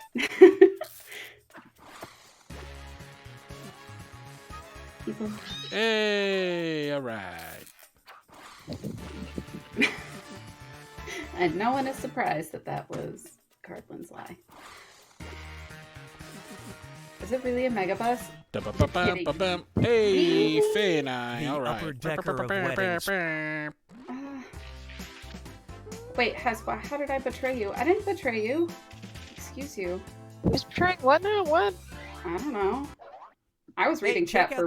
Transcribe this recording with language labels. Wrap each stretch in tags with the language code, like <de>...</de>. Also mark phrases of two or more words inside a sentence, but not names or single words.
<en>People. Hey, all right. And no one is surprised that that was Cardlin's lie. Is it really a megabus? Da-ba-ba-bam-ba-bam. Hey, Faye and I. The All right. upper decker of weddings. Wait, how did I betray you? I didn't betray you. Excuse you. Who's trying what now? What? I don't know. I was Hey, reading check chat</en>